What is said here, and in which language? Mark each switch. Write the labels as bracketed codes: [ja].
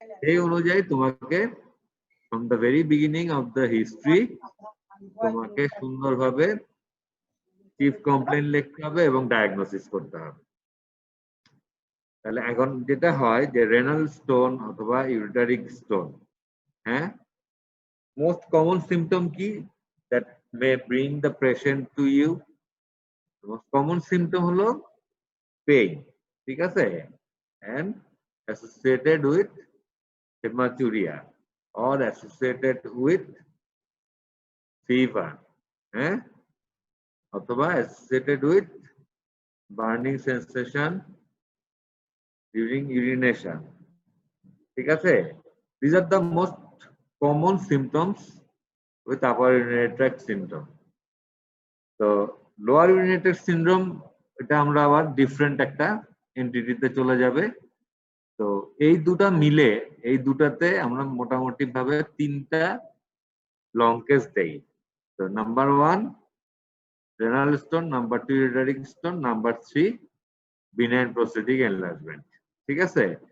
[bn] এই অনুযায়ী তোমাকে [en] from the very beginning of the history [bn] তোমাকে সুন্দরভাবে চিফ কমপ্লেন লিখতে হবে এবং ডায়াগনোসিস করতে হবে। তাহলে এখন যেটা হয় যে রেনাল স্টোন অথবা ইউরিটারিক স্টোন, হ্যাঁ, মোস্ট কমন সিমটম কি [en] That may bring the patient to you? Most common symptom হলো pain, ঠিক আছে, and associated with hematuria or associated with fever, হ্যাঁ, অথবা associated with burning sensation during urination, ঠিক আছে? These are the most common symptoms with upper urinary tract syndrome. [bn] তো lower urinary tract syndrome এটা আমরা আবার ডিফারেন্ট একটা এন্টিটিতে চলে যাবে। তো এই দুটা মিলে এই দুটাতে আমরা মোটামুটি ভাবে 3টা লং কেস দেই। তো number 1 renal stone, number 2 ইউরিটারিক stone, number 3 benign prostatic enlargement. ঠিক আছে?